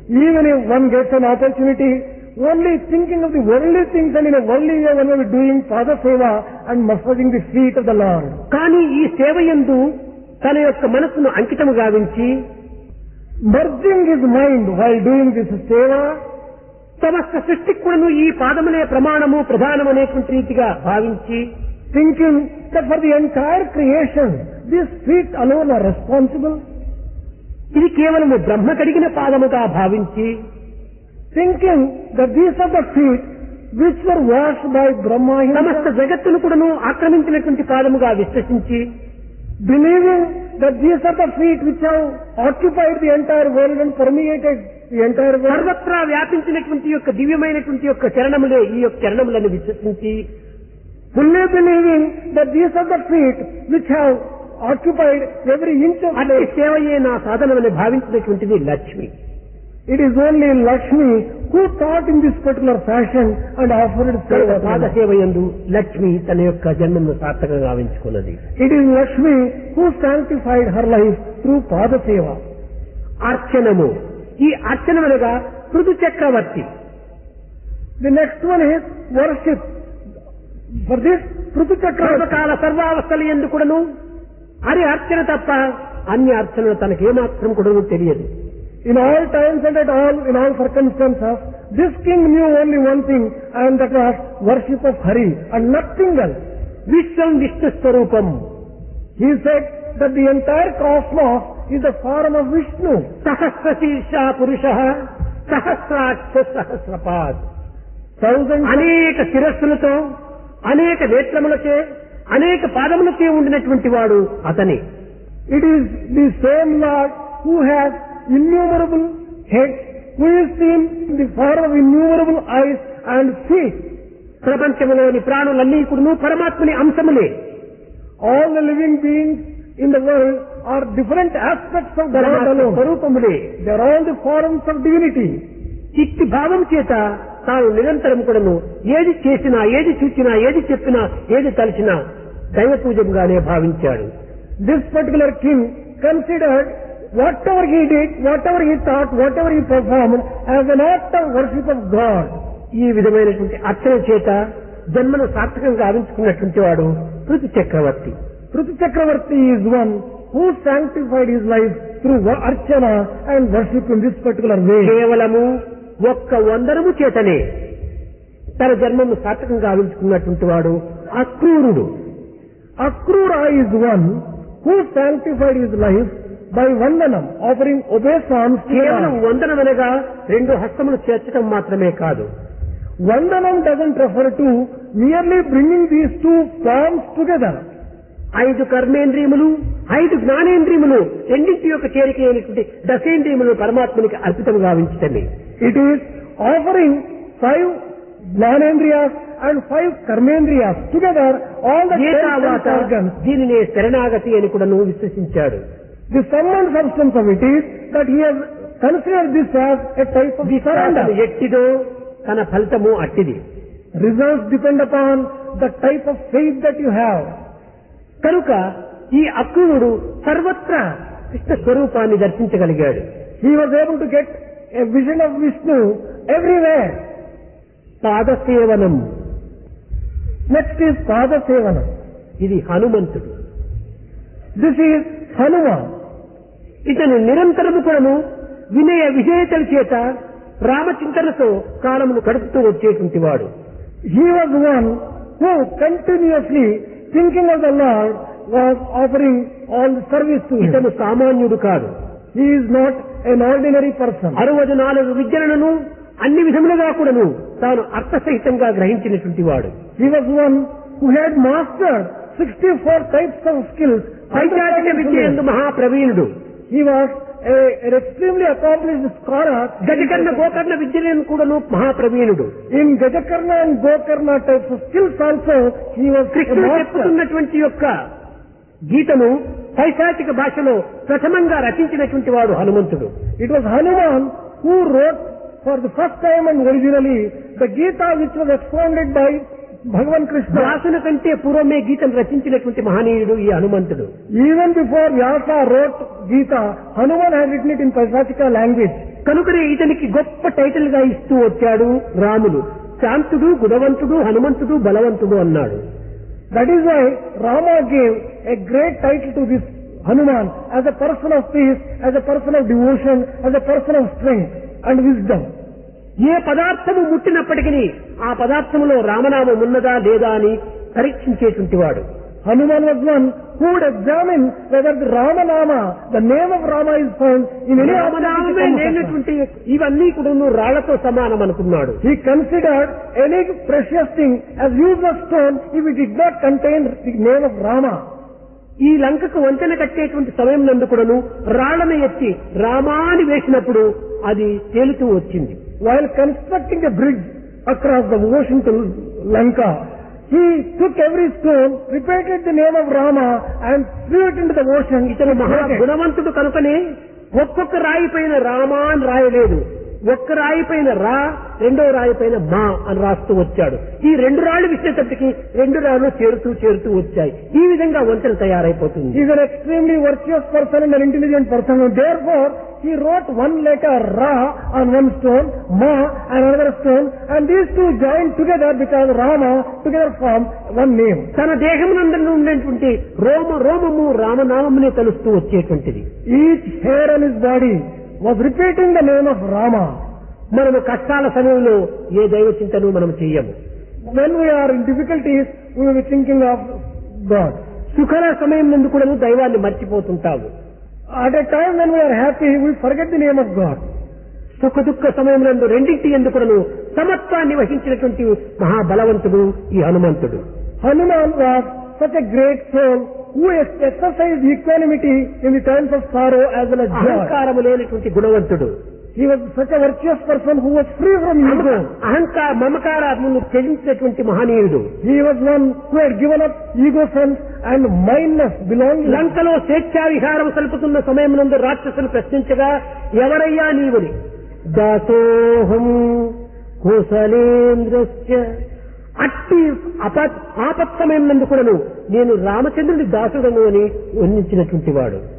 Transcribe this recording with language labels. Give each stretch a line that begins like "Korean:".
English: Even if one gets an opportunity, only thinking of the worldly things and in a worldly way one will be doing Padaseva and massaging the feet of the Lord.
Telugu: కానీ ఈ సేవ యందు తన యొక్క మనస్సును అంకితము గావించి
English: Merging his mind while doing this seva,
Telugu: సమస్త సృష్టికి కూడాను ఈ పాదములే ప్రమాణము ప్రధానం అనేటువంటి రీతిగా భావించి
English: thinking that for the entire creation, these feet alone are responsible.
Telugu: ఇది కేవలము బ్రహ్మ కడిగిన పాదముగా భావించి
English: Thinking that these are the feet which were washed by Brahma
Telugu: సమస్త
English: himself.
Telugu: జగత్తును కూడాను ఆక్రమించినటువంటి పాదముగా విశ్వసించి
English: Believing that these are the feet which have occupied the entire world and permeated the entire world.
Telugu: సర్వత్రా వ్యాపించినటువంటి యొక్క దివ్యమైనటువంటి యొక్క చరణములే ఈ యొక్క చరణములను విశ్వసించి
English: Fully believing that these are the feet which have occupied every inch of
Telugu: అట్టి
English: place.
Telugu: సేవయే నా సాధనమని భావించినటువంటిది Lakshmi.
English: It is only Lakshmi who thought in this particular fashion and offered seva.
Telugu: పాదసేవ యందు లక్ష్మి తన యొక్క జన్మను సార్థకంగా గావించుకున్నది.
English: It is Lakshmi who sanctified her life through Padaseva.
Telugu: అర్చనము. ఈ అర్చనమనగా పృథు చక్రవర్తి.
English: The next one is worship. For this, Prithu Chakravarti,
Telugu: సర్వకాల సర్వావస్థల యందు కూడాను హరి అర్చన తప్ప అన్ని అర్చనలు తనకు ఏమాత్రం కూడాను తెలియదు.
English: in all times and at all, in all circumstances, this king knew only one thing, and that was worship of Hari and nothing else.
Telugu: విశ్వం విష్ణు స్వరూపం.
English: He said that the entire cosmos is the form of Vishnu.
Sanskrit: సహస్రశీర్ష పురుష సహస్రాక్ష సహస్రపాద్.
English: Thousands
Telugu: అనేక శిరస్సులతో అనేక నేత్రములచే అనేక పాదములచే ఉండినటువంటి వాడు అతని.
English: It is the same Lord who has innumerable heads, who is seen in the form of innumerable eyes and feet.
Telugu: ప్రపంచంలోని ప్రాణులన్నీ కూడా పరమాత్మని అంశములే.
English: All the living beings in the world are different aspects of God
Telugu: పరమాత్మ
English: alone.
Telugu: స్వరూపములే.
English: They are all the forms of divinity.
Telugu: ఇట్టి భావం చేత తాను నిరంతరం కూడాను ఏది చేసినా ఏది చూచినా ఏది చెప్పినా ఏది తలచినా దైవ పూజంగానే భావించాడు.
English: This particular king considered whatever he did, whatever he thought, whatever he performed as an act of worship of God.
Telugu: ఈ విధమైనటువంటి అర్చన చేత జన్మను సార్థకంగా గావించుకున్నటువంటి వాడు పృథు చక్రవర్తి.
English: Prithu Chakravarti is one who sanctified his life through archana and worship in this particular way.
Telugu: కేవలము ఒక్క వందనము చేతనే తన జన్మను సార్థకంగా గావించుకున్నటువంటి వాడు అక్రూరుడు.
English: Akrura is one who sanctified his life by vandanam, offering obeisance to
Telugu: కేవలం
English: God.
Telugu: వందనమనగా రెండు హస్తములు చేర్చడం మాత్రమే కాదు.
English: Vandanam doesn't refer to merely bringing these two palms together.
Telugu: 5 కర్మేంద్రియములు 5 జ్ఞానేంద్రియములు రెండింటి యొక్క చేరిక అయినటువంటి దశేంద్రియములు పరమాత్మనికి అర్పితం గావించటమే.
English: It is offering 5 Jnanendriyas and 5 Karmendriyas together, all the 10
Telugu: ఏతావాత
English: organs.
Telugu: దీనినే శరణాగతి అని కూడా నువ్వు విశ్వసించాడు.
English: The sum and substance of it is that he has considered this as a type of
Telugu: విశ్వాసము
English: surrender.
Telugu: ఎట్టిదో తన ఫలితము అట్టిది.
English: Results depend upon the type of faith that you have.
Telugu: కనుక ఈ అక్రూరుడు సర్వత్రా కృష్ణ స్వరూపాన్ని దర్శించగలిగాడు.
English: He was able to get a vision of Vishnu everywhere.
Telugu: పాదసేవనం.
English: Next is Padasevana.
Telugu: ఇది హనుమంతుడు.
English: This is Hanuman.
Telugu: ఇతను నిరంతరము కూడాను వినయ విజేతల చేత రామచింతనతో కాలమును గడుపుతూ వచ్చేటువంటి వాడు.
English: He was one who continuously thinking of the Lord was offering all the service to him.
Telugu: ఇతను సామాన్యుడు కాదు.
English: He is not an ordinary person.
Telugu: 64 విద్యలను అన్ని విధములుగా కూడాను తాను అర్థసహితంగా గ్రహించినటువంటి వాడు.
English: He was one who had mastered 64 types of skills.
Telugu: వైచారిక విద్య యందు మహాప్రవీణుడు.
English: He was an extremely accomplished scholar.
Telugu: గజకర్ణ Gokarna విద్యలను కూడాను మహాప్రవీణుడు.
English: In Gajakarna and Gokarna types of skills also, he was a
Telugu: కృష్ణుడు
English: master.
Telugu: చెప్పుతున్నటువంటి యొక్క గీతను పైశాచిక భాషలో ప్రథమంగా రచించినటువంటి వాడు హనుమంతుడు.
English: It was Hanuman who wrote for the first time and originally the Gita, which was expounded by Bhagavan Krishna.
Telugu: వ్యాసుని కంటే పూర్వమే గీతను రచించినటువంటి మహనీయుడు ఈ హనుమంతుడు.
English: Even before Vyasa wrote Gita, Hanuman had written it in Paisachika language.
Telugu: కనుకనే ఇతనికి గొప్ప టైటిల్ గా ఇస్తూ వచ్చాడు రాములు. శాంతుడు, గుణవంతుడు, హనుమంతుడు, బలవంతుడు అన్నాడు.
English: That is why Rama gave a great title to this Hanuman as a person of peace, as a person of devotion, as a person of strength and wisdom.
Telugu: ఏ పదార్థము ముట్టినప్పటికీ ఆ పదార్థములో రామనామం ఉన్నదా లేదా అని పరీక్షించేటువంటి వాడు.
English: Hanuman was one who would examine whether the Ramanama, the name of Rama, is found in any
Telugu: రామనామమే లేనటువంటి ఇవన్నీ కూడా రాళ్లతో సమానం అనుకున్నాడు.
English: He considered any precious thing as useless stone if it did not contain the name of Rama.
Telugu: ఈ లంకకు వంతెన కట్టేటువంటి సమయం నందు కూడాను రాళ్లను ఎత్తి రామాని వేసినప్పుడు అది తేలుతూ వచ్చింది.
English: While constructing a bridge across the ocean to Lanka, he took every stone, repeated the name of Rama and threw it into the ocean.
Telugu: ఇతను మహా గుణవంతుడు కనుకనే ఒక్కొక్క రాయి పైన రామా అని రాయలేదు. ఒక్క రాయి పైన రా, రెండో రాయి పైన మా అని రాస్తూ వచ్చాడు. ఈ రెండు రాళ్లు విసిరేటప్పటికి రెండు రాళ్లు చేరుతూ వచ్చాయి. ఈ విధంగా వంతెన తయారైపోతుంది.
English: He is an extremely virtuous person and an intelligent person. Therefore, he wrote one letter Ra on one stone, Ma on another stone, and these two joined together because Rama together form one name.
Telugu: తన దేహమునందు ఉండేటువంటి రోమము రామనామమునే కలుస్తూ వచ్చేటువంటిది.
English: Each hair on his body was repeating the name of Rama.
Telugu: మనము కష్టాల సమయంలో ఏ దైవ చింతను మనం చెయ్యము.
English: When we are in difficulties, we will be thinking of God.
Telugu: సుఖల సమయం నందు కూడా దైవాన్ని మర్చిపోతుంటాము.
English: At a time when we are happy, we forget the name of God.
Telugu: సుఖ దుఃఖ సమయం నందు రెండింటి ఎందుకును సమత్వాన్ని వహించినటువంటి మహాబలవంతుడు ఈ హనుమంతుడు.
English: Hanuman was such a great soul who exercised equanimity in the times of sorrow as well as joy.
Telugu: అహంకారము లేనటువంటి గుణవంతుడు.
English: He was such a virtuous person who was free from ego.
Telugu: మమకారమును త్యజించినటువంటి మహనీయుడు.
English: He was one who had given up ego sense and mindless belonging.
Telugu: లంకలో స్వేచ్ఛా విహారం సలుపుతున్న సమయం నందు రాక్షసులు ప్రశ్నించగా ఎవరయ్యా నీవుని?
Sanskrit: దాసోహం కోసలేంద్రస్య.
Telugu: అట్టి ఆపత్సమయం నందు కూడాను నేను రామచంద్రుడి దాసుడను అని వర్ణించినటువంటి వాడు.